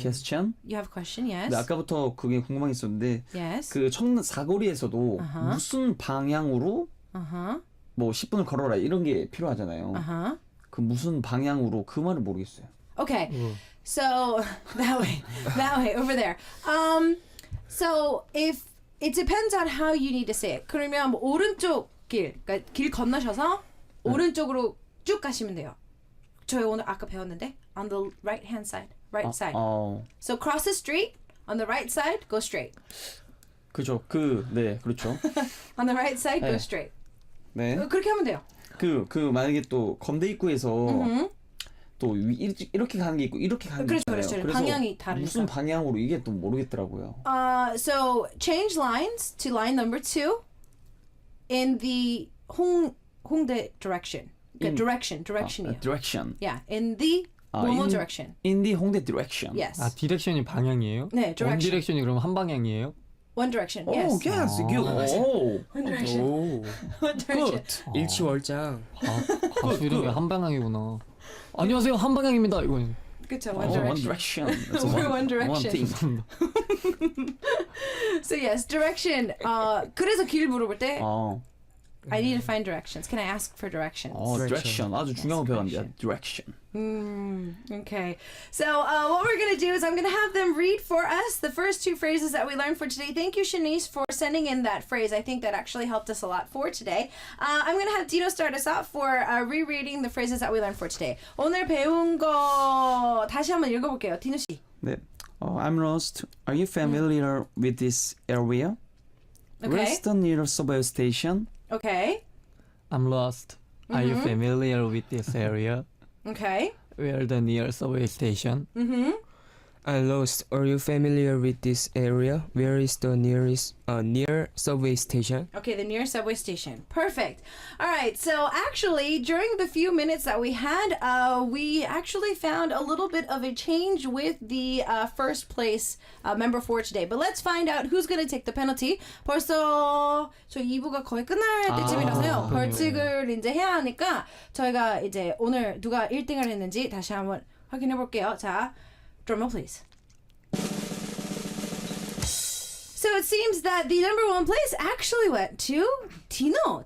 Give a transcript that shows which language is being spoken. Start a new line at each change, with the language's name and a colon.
English: question. You have a question? Yes.
Korean: 네, 아까부터 그게 궁금했었는데
English: Yes.
Korean: 그 청남 사거리에서도 Uh-huh. 무슨 방향으로 Uh-huh. 뭐 10분을 걸어라 이런 게 필요하잖아요. Uh-huh. 그 무슨 방향으로 그 말을 모르겠어요.
English: Okay. So that way over there. So if it depends on how you need to say it.
Korean: 그러면 뭐 오른쪽 그러니까 길 건너셔서 오른쪽으로 쭉 가시면 돼요. 저희 오늘 아까 배웠는데
English: on the right hand side, right side. So cross the street on the right side, go straight.
Korean: 그죠. 네, 그렇죠.
English: On the right side, go
Korean: 네.
English: straight.
Korean: 네. 그렇게 하면 돼요. 그 만약에 또 건대 입구에서 또 이렇게 가는 게 있고 이렇게 가는 게 있잖아요. 그렇죠. 그래서 방향이 다르니까. 무슨 방향으로 이게 또 모르겠더라고요.
English: So change lines to line number 2 in the 홍대 direction.
Korean: direction이에요.
English: Direction. Yeah, in the 뭐뭐 direction. In the 홍대 direction. Yes.
Korean: 아 디렉션이 방향이에요? 네, 원
English: direction.
Korean: 디렉션이 그럼 한 방향이에요?
English: One direction. Oh, Yes. yes. Good. One direction. 오, One direction.
Korean: 일치월장. 가수 이름이 한 방향이구나. 안녕하세요 한 방향입니다. 이거는. 그쵸, one
English: One direction. direction. It's We're one direction. thing. So yes, direction.
Korean: 그래서 길 물어볼 때 어,
English: I need to find directions. Can I ask for directions? direction.
Korean: 아주 중요한 거 배웠는데.
English: Direction. Okay. So what we're going to do is I'm going to have them read for us the first 2 phrases that we learned for today. Thank you, Shanice, for sending in that phrase. I think that actually helped us a lot for today. I'm going to have Dino start us off for rereading the phrases that we learned for today.
Korean: 오늘 배운 거 다시 한번 읽어볼게요. 디노 씨.
English: 네. I'm lost. Are you familiar with this area? Okay. Rest near subway station. Okay. I'm lost. Are you familiar with this area? Okay. Where the nearest subway station? I'm lost. Are you familiar with this area? Where is the nearest near subway station? Okay, the nearest subway station. Perfect. All right. So actually, during the few minutes that we had, we actually found a little bit of a change with the first place member for today. But let's find out who's going to take the penalty.
Korean: 벌써 저희 2부가 거의 끝날 때쯤이라서요. 벌칙을 이제 해야 하니까 저희가 이제 오늘 누가 1등을 했는지 다시 한번 확인해 볼게요.
English: 자, drumroll please. So it seems that the number one place actually went to 디노.